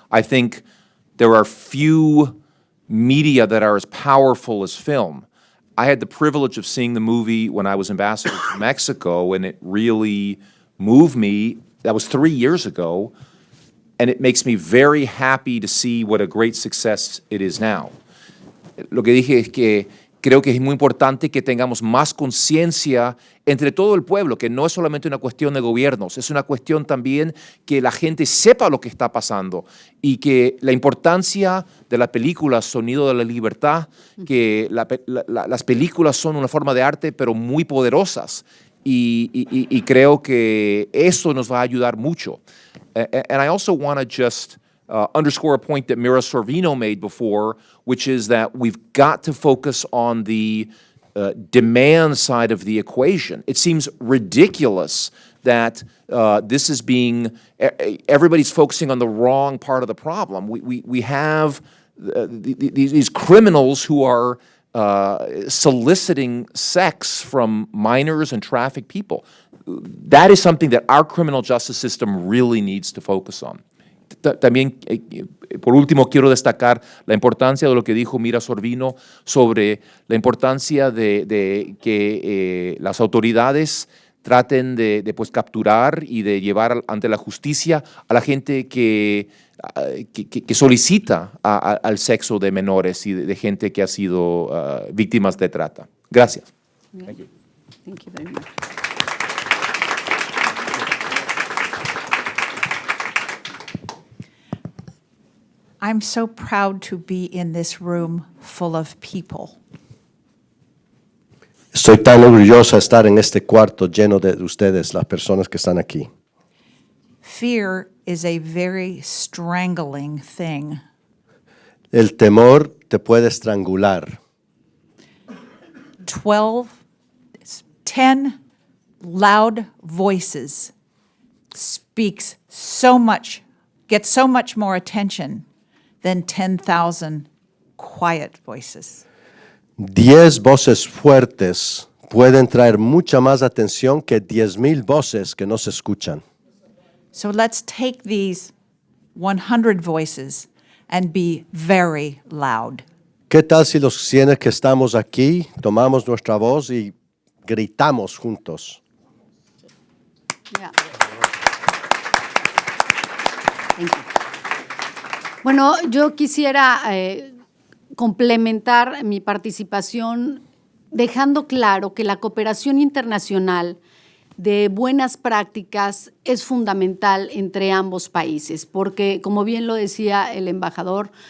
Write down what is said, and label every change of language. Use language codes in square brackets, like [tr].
[en] I think there are few media that are as powerful as film. I had the privilege of seeing the movie when I was ambassador to Mexico, and it really moved me. That was 3 years ago, and it makes me very happy to see what a great success it is now. [es] Lo que dije es que creo que es muy importante que tengamos más conciencia entre todo el pueblo, que no es solamente una cuestión de gobiernos, es una cuestión también que la gente sepa lo que está pasando y que la importancia de la película Sonido de la Libertad, que las películas son una forma de arte pero muy poderosas y creo que eso nos va a ayudar mucho. [en] And I also want to just underscore a point that Mira Sorvino made before, which is that we've got to focus on the demand side of the equation. It seems ridiculous that this is everybody's focusing on the wrong part of the problem. We have these criminals who are soliciting sex from minors and trafficked people. That is something that our criminal justice system really needs to focus on. [es] También, por último, quiero destacar la importancia de lo que dijo Mira Sorvino sobre la importancia de que las autoridades traten de capturar y de llevar ante la justicia a la gente que solicita al sexo de menores y de gente que ha sido víctimas de trata. Gracias. [en] Thank you. Thank you very much. I'm so proud to be in this room full of people. [es] Estoy tan orgullosa de estar en este cuarto lleno de ustedes, las personas que están aquí. [en] Fear is a very strangling thing. [es] El temor te puede estrangular. [en] 10 loud voices gets so much more attention than 10,000 quiet voices. [es] 10 voces fuertes pueden traer mucha más atención que 10,000 voces que no se escuchan. [en] So let's take these 100 voices and be very loud. [es] ¿Qué tal si los 100 que estamos aquí tomamos nuestra voz y gritamos juntos? [en] Yeah. Thank you. [es] Bueno, yo quisiera complementar mi participación dejando claro que la cooperación internacional de buenas prácticas es fundamental entre ambos países, porque, como bien lo decía el embajador,